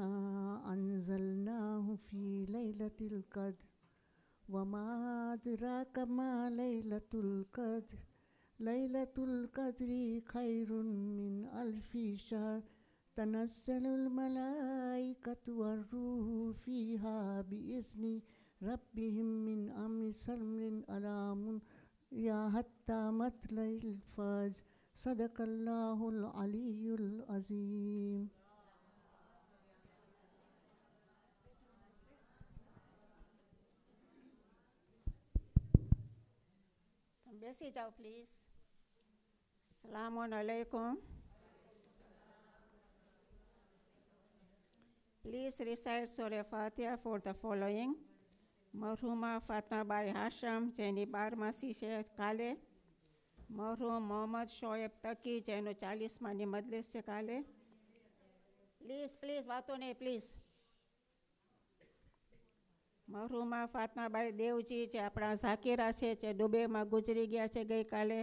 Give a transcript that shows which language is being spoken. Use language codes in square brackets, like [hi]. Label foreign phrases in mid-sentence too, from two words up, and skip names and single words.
[ar] أنزلناه في ليلة القدر وما أدراك ما ليلة القدر ليلة القدر خير من ألف شهر تنزل الملائكة والروح فيها بإذن ربهم من أمر سلم ألام يا حتى مطلع الفجر صدق الله العلي العظيم. [gu] બેસી જાઓ પ્લીઝ. [ar] السلام عليكم. [en] Please recite Surah Fatiha for the following. [gu] મરહુમા ફાતમાબાઈ હાશમ જેની 12માસી છે કાલે. મરહુમ મોહમ્મદ શોએબ તકી જેનો 40માની મજલિસ છે કાલે. પ્લીઝ વાતો નહીં પ્લીઝ. મરહુમા ફાતમાબાઈ દેવજી જે આપણા ઝાકીરા છે જે દુબઈમાં ગુજરી ગયા છે ગઈકાલે.